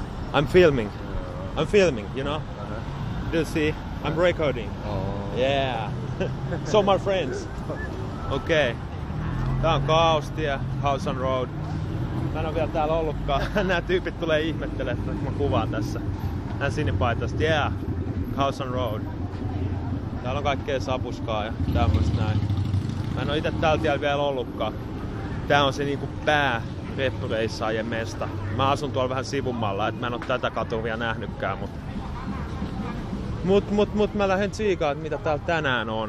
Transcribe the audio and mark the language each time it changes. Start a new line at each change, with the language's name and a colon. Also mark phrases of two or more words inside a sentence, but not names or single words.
English: I'm filming. I'm filming, you know? Do you see? I'm recording. Oh. Yeah. So my friends. Okay.
Finnish: Tää on Kaustie, House on Road. Mä en oo vielä täällä ollutkaan. Nää tyypit tulee ihmettelemään, että mä kuvaan tässä. Nää sinipaitasta.
English: Yeah. House on Road.
Finnish: Täällä on kaikkea sapuskaa ja tämmöstä näin. Mä en oo ite täällä tiellä vielä ollutkaan. Tää on se niinku reppureissaajien mesta. Mä asun tuolla vähän sivummalla, et mä en oo tätä katua vielä nähnytkään, mut mä lähden tsiikaan, että mitä täällä tänään on.